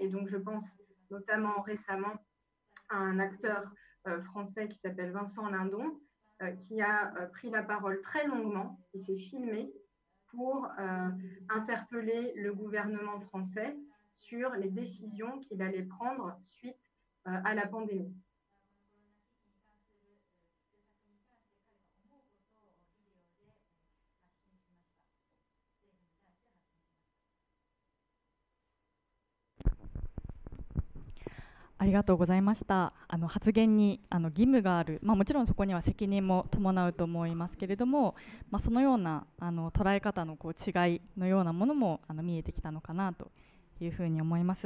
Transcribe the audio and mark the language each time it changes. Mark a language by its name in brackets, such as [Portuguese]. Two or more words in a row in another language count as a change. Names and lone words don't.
[French] Et donc, je pense notamment récemment à un acteur français qui s'appelle Vincent Lindon, qui a pris la parole très longuement, qui s'est filmé pour interpeller le gouvernement français sur les décisions qu'il allait prendre suite à la pandémie. [Japanese] ありがとうございました。発言に義務がある、もちろんそこには責任も伴うと思いますけれども、そのような捉え方の違いのようなものも見えてきたのかなというふうに思います。